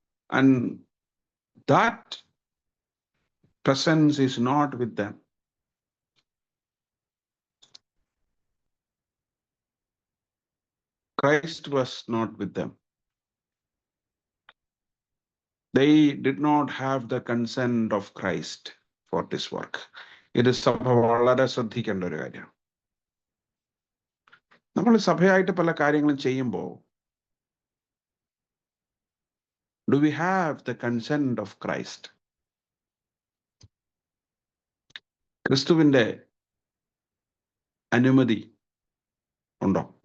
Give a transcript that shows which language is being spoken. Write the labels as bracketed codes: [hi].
[en] And that presence is not with them. Christ was not with them. They did not have the consent of Christ for this work. [ml] ഇത് സഭ വളരെ ശ്രദ്ധിക്കേണ്ട ഒരു കാര്യമാണ്. നമ്മൾ സഭയായിട്ട് പല കാര്യങ്ങളും ചെയ്യുമ്പോൾ [en] do we have the consent of Christ? [ml] ക്രിസ്തുവിന്റെ അനുമതി ഉണ്ടോ?